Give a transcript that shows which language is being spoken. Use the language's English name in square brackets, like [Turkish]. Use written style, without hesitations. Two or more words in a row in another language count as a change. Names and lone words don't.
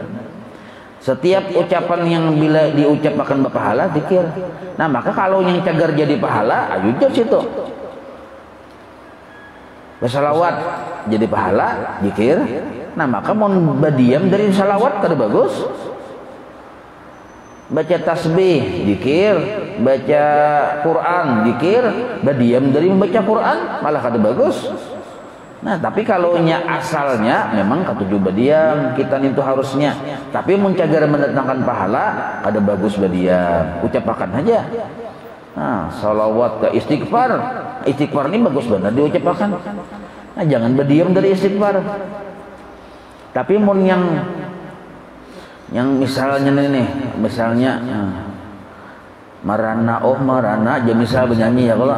[Banjar] Setiap ucapan yang bila diucapkan berpahala zikir. Nah, maka kalau yang cagar jadi pahala, ayo jauh situ. Bersalawat jadi pahala, zikir. Nah, maka mau berdiam dari salawat kada bagus. baca tasbih, zikir, baca Quran, zikir, berdiam dari membaca Quran, malah kada bagus. Nah, tapi kalau nya asalnya memang katuju berdiam, kita itu harusnya. Tapi mencagar mendatangkan pahala, kada bagus berdiam. Ucapakan aja. Nah, salawat ke istighfar. Istighfar ini bagus benar diucapkan. Nah, jangan berdiam dari istighfar. Tapi mun yang misalnya nih, misalnya marana aja misal bernyanyi ya kalau.